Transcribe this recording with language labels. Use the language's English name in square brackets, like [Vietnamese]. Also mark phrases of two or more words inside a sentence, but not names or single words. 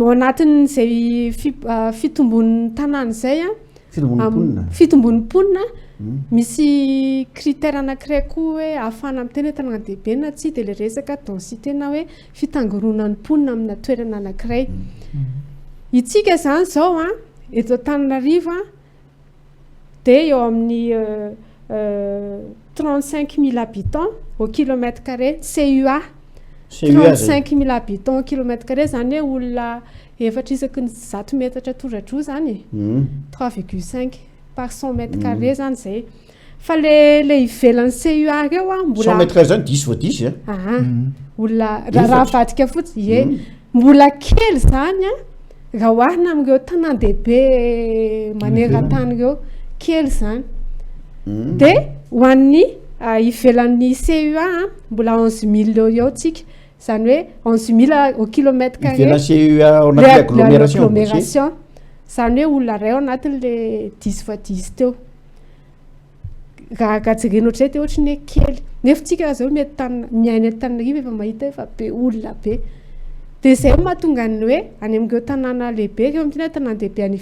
[Malagasy] anatin'izay fitombon'ny tanàna izay fitombon'ny mponina misy critère anankiray koa hoe ahafana amin'ny tena tanàna dehibe na tsy dia le resaka densité na hoe fitangoronan'ny mponina amina toerana anankiray itsika zany zao a eto Antananarivo dia eo amin'ny [French] 35 000 habitants au kilomètre carré [Malagasy] CUA [French] 35 000 habitants au kilomètre carré [Malagasy] zany hoe olona efatra isaky ny 100 metatra torajro zany [French] 3,5 par 100 mètres carrés [Malagasy] zany zay fa le ivelan'ny CUA reo mbola [French] 100 mètres carrés zany 10 fois 10 [Malagasy] olona raha vadika fotsiny mbola kely zany raha oharina amin'ireo tanàn-dehibe maneran-tany reo kely zany dia ho an'ny ivelan'ny CUA mbola 11 000 eo tsika zany hoe 11 000 [French] au kilomètre carré l'agglomération [Malagasy] zany hoe olona ray ao anatin'le 10 fois 10 teo raha jerena ohatr'izay dia ohatry ny hoe kely nefa tsika zao mety miaina Antananarivo efa mahita efa be olona be dia izay mahatonga ny hoe any amin'ireo tanàna lehibe reo amin'tena tanàn-dehibe any